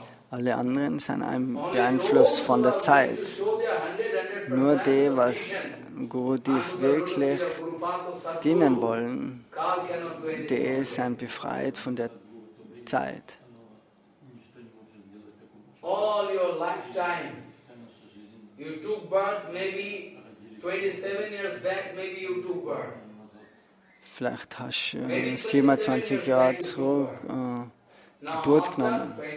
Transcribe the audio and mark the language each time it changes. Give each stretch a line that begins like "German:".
German: Alle anderen sind beeinflusst von der Zeit. Nur die, was Gurudev wirklich dienen wollen, die sind befreit von der Zeit.
English: All your lifetime, you took birth maybe 27 years back, maybe you took birth.
German: Vielleicht hast du 27 Jahre zurück Geburt genommen.